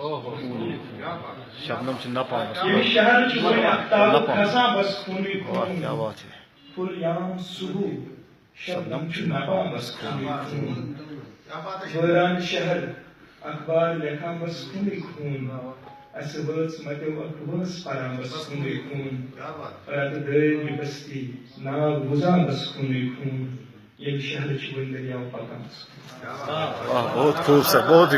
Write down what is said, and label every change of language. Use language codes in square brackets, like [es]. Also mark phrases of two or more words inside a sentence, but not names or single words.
[ks] شبنم چھِ نپان ییٚمہِ شہر چھُ وۄنۍ اختابہٕ کھسان بس خونی خون [ur] کیا بات ہے [ks] پُلیان صبح شبنم چھُ نپان بس خونی خون وٲران شہر اخبار لیکھان بس خونی خون اسہِ وٲژ مَٹیو اکھ وٲنٛس پران بس خونی خون رتہٕ دٲری بستی ناو وُزان بس خونی خون ییٚمہِ شہر چھِ وۄنۍ دٔریاو پکان [ur] بہت خوبصورت بہت ہی